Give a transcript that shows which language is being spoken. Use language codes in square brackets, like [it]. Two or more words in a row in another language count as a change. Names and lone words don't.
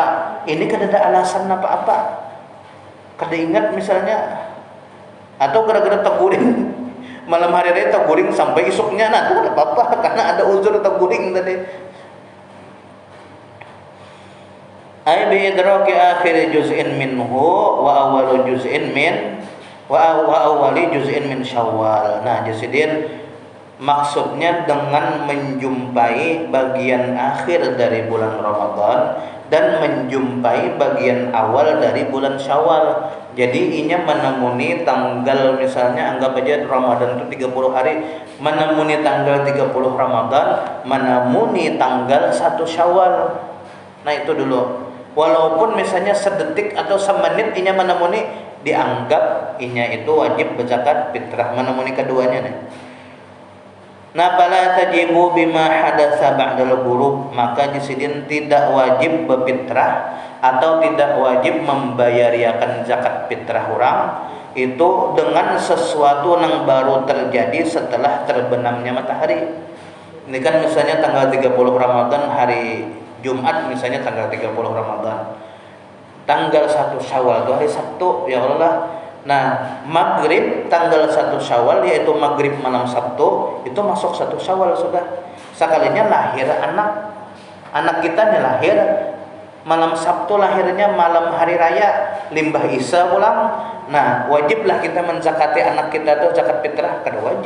[bjn] Ini kan ada alasan apa-apa. Kada ingat misalnya, atau gara-gara teguring malam hari raya teguring sampai esoknya, nah itu kan apa-apa karena ada uzur teguring tadi. [ar] أي بإدراك آخر جزء منه وأول جزء من وأول جزء من شوال. [bjn] Nah, jasidin maksudnya dengan menjumpai bagian akhir dari bulan Ramadan dan menjumpai bagian awal dari bulan Syawal. Jadi inya menemuni tanggal, misalnya anggap aja Ramadan itu 30 hari, menemuni tanggal 30 Ramadan, menemuni tanggal 1 Syawal. Nah, itu dulu. Walaupun misalnya sedetik atau semenit inya menemuni, dianggap inya itu wajib berzakat fitrah, menemuni keduanya nih. Nah, [ar] فلا تجب بما حدث بعد الغروب, [bjn] maka jisidin tidak wajib berfitrah atau tidak wajib membayariakan zakat fitrah orang itu dengan sesuatu yang baru terjadi setelah terbenamnya matahari. Ini kan misalnya tanggal 30 Ramadan hari Jumat, misalnya tanggal 30 Ramadan. Tanggal 1 Syawal itu hari Sabtu, [ar] يا الله. [bjn] Nah, maghrib tanggal 1 Syawal, yaitu maghrib malam Sabtu, itu masuk 1 Syawal sudah. Sekalinya lahir anak kita nih lahir malam Sabtu, lahirnya malam hari raya limbah Isa pulang. Nah, wajiblah kita menzakati anak kita tuh zakat fitrah, kada wajib.